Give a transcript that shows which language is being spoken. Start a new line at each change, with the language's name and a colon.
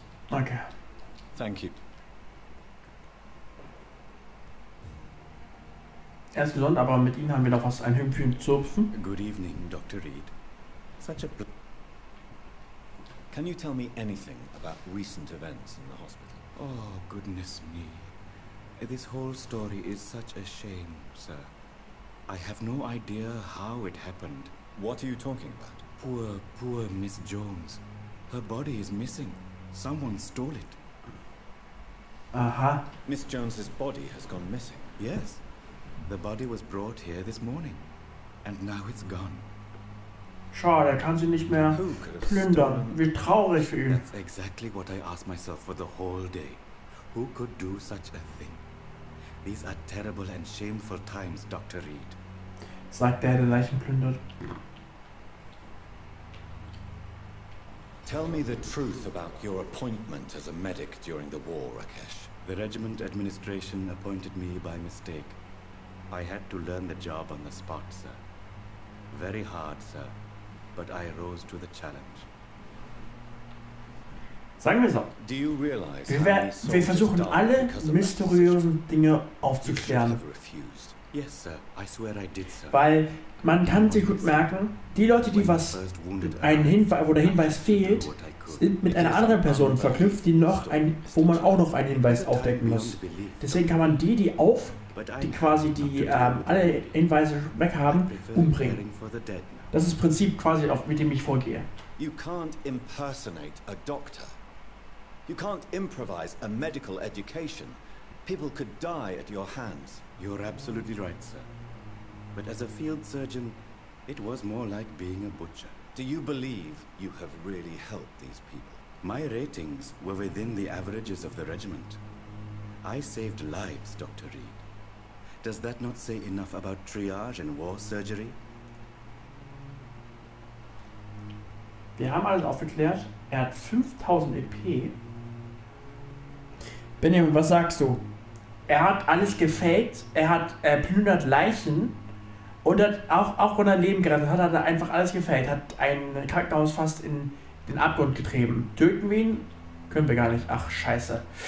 English: Okay. Thank you.
German: Er ist gesund, aber mit ihm haben wir noch was, ein Hümpchen zu zupfen.
English: Good evening, Dr. Reed. Such a... Can you tell me anything about recent events in the hospital? Oh, goodness me. This whole story is such a shame, sir. I have no idea how it happened. What are you talking about? Poor Miss Jones. Her body is missing. Someone stole it. Aha. Miss Jones's body has gone missing. Yes. The body was brought here this morning. And now it's gone.
German: Schade, er kann sie nicht mehr plündern. Wie traurig für ihn.
English: That's exactly what I asked myself for the whole day. Who could do such a thing? These are terrible and shameful times, Dr. Reed.
German: Sagt der Leichen plündert.
English: Tell me the truth about your appointment as a medic during the war, Rakesh. The regiment administration appointed me by mistake. I had to learn the job on the spot, sir. Very hard, sir. But I rose to the challenge.
German: Sagen wir so.
English: Do you realize
German: Wir versuchen alle mysteriösen Dinge aufzuklären.
English: Yes, sir. I swear I did, sir.
German: Weil man kann sich gut merken, die Leute, die was einen Hinweis, wo der Hinweis fehlt, sind mit einer anderen Person verknüpft, wo man auch noch einen Hinweis aufdecken muss. Deswegen kann man die quasi alle Hinweise weg haben, umbringen. Das ist das Prinzip quasi, mit dem ich vorgehe.
English: You can't impersonate a doctor. You can't improvise a medical education. People could die at your hands. You're absolutely right, sir. But as a field surgeon, it was more like being a butcher. Do you believe you have really helped these people? My ratings were within the averages of the regiment. I saved lives, Dr. Reed. Does that not say enough about triage and war surgery?
German: Wir haben alles aufgeklärt. Er hat 5000 EP. Benjamin, was sagst du? Er hat alles gefaked, er plündert Leichen und hat auch wenn er Leben gerettet hat, hat er einfach alles gefaked, hat ein Krankenhaus fast in den Abgrund getrieben. Töten wir ihn? Können wir gar nicht. Ach, scheiße.